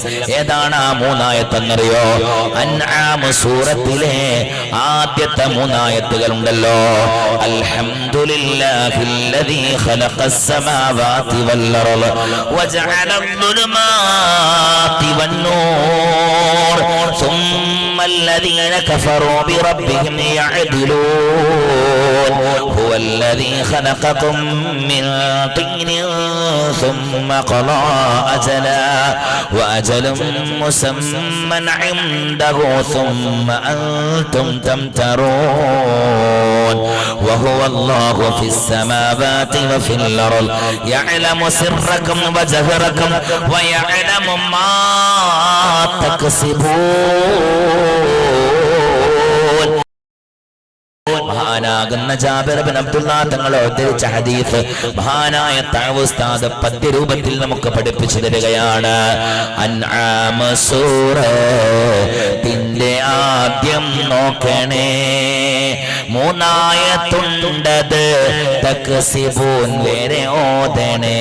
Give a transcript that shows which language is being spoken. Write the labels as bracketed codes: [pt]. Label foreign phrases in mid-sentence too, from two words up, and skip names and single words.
[ml] ഏതാണ് ആ 3 ആയത്തെന്നറിയോ? അൻആം സൂറത്തിലെ ആദ്യത്തെ 3 ആയത്തുകൾ ഉണ്ടല്ലോ. [ar] الحمد لله الذي خلق السماوات والأرض وجعل الظلمات والنور ثم الذين كفروا بربهم يعدلون هو الذي خلقكم من طين ثم قضى أجلا وأجل مسمى عنده ثم أنتم تمترون وهو الله في السماوات وفي الأرض يعلم سركم وجهركم ويعلم ما تكسبون. [ml] മഹാനാകുന്ന ജാബിർ ഇബ്നു അബ്ദുല്ലാഹ് തങ്ങൾ ഉദ്ധരിച്ച ഹദീസ് മഹാനായ തഅവ് ഉസ്താദ് പദ്യരൂപത്തിൽ നമുക്ക് പഠിപ്പിച്ചു തരികയാണ്. അൻആം സൂറത്തിന്റെ ആദ്യം നോക്കണേ, 3 ആയത്തുണ്ടത് തക്സിബൂൻ വേറെ ഓതണേ.